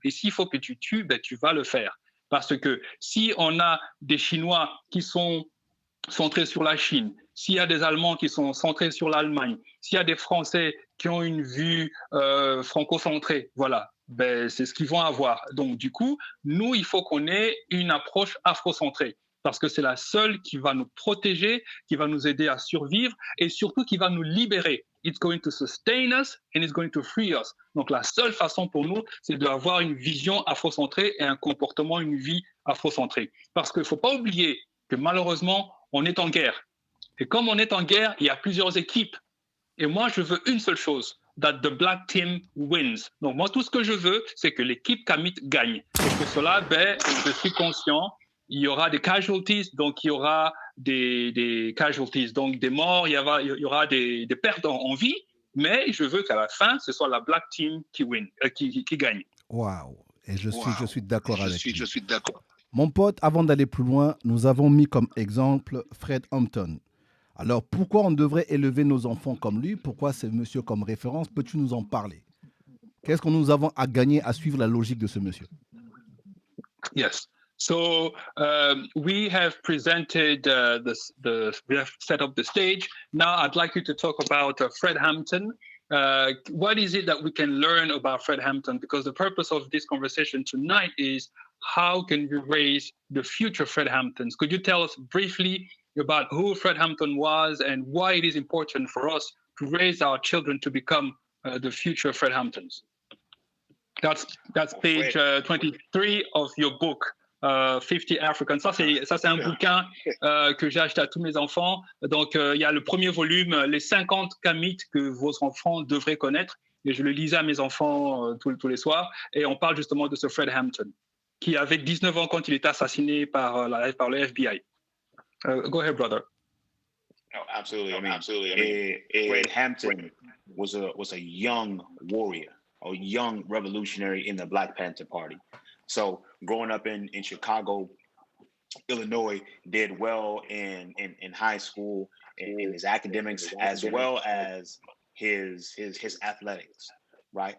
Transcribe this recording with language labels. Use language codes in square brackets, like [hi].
[fr] Et s'il faut que tu tues, ben, tu vas le faire. Parce que si on a des Chinois qui sont centrés sur la Chine, s'il y a des Allemands qui sont centrés sur l'Allemagne, s'il y a des Français qui ont une vue franco-centrée, voilà, ben, c'est ce qu'ils vont avoir. Donc, du coup, nous, il faut qu'on ait une approche afrocentrée parce que c'est la seule qui va nous protéger, qui va nous aider à survivre et surtout qui va nous libérer. [en] It's going to sustain us and it's going to free us. [fr] Donc, la seule façon pour nous, c'est d'avoir une vision afrocentrée et un comportement, une vie afrocentrée. Parce qu'il ne faut pas oublier que malheureusement, on est en guerre. Et comme on est en guerre, il y a plusieurs équipes. Et moi, je veux une seule chose, [en] that the black team wins. [fr] Donc moi, tout ce que je veux, c'est que l'équipe Kamit gagne. Et pour cela, ben, je suis conscient, il y aura des casualties, donc il y aura des casualties, donc des morts, il y aura des pertes en vie, mais je veux qu'à la fin, ce soit la black team qui gagne. Waouh. Et je suis d'accord avec lui. Je suis d'accord. Mon pote, avant d'aller plus loin, nous avons mis comme exemple Fred Hampton. Alors, pourquoi on devrait élever nos enfants comme lui? Pourquoi ce monsieur comme référence? Peux-tu nous en parler? Qu'est-ce que nous avons à gagner à suivre la logique de ce monsieur? [en] Yes. So we have presented we have set up the stage. Now I'd like you to talk about Fred Hampton. What is it that we can learn about Fred Hampton? Because the purpose of this conversation tonight is how can we raise the future Fred Hamptons? Could you tell us briefly about who Fred Hampton was and why it is important for us to raise our children to become the future Fred Hamptons? That's page 23 of your book, 50 Africans. [fr] Ça, c'est un bouquin que j'ai acheté à tous mes enfants. Donc, il y a le premier volume, les 50 Kamites que vos enfants devraient connaître. Et je le lisais à mes enfants tous les soirs. Et on parle justement de ce Fred Hampton, qui avait 19 ans quand il était assassiné par le FBI. [en] Go ahead, brother. No, absolutely. Fred Hampton was a young warrior, a young revolutionary in the Black Panther Party. So growing up in Chicago, Illinois, did well in high school, in his academics, as well as his athletics, right?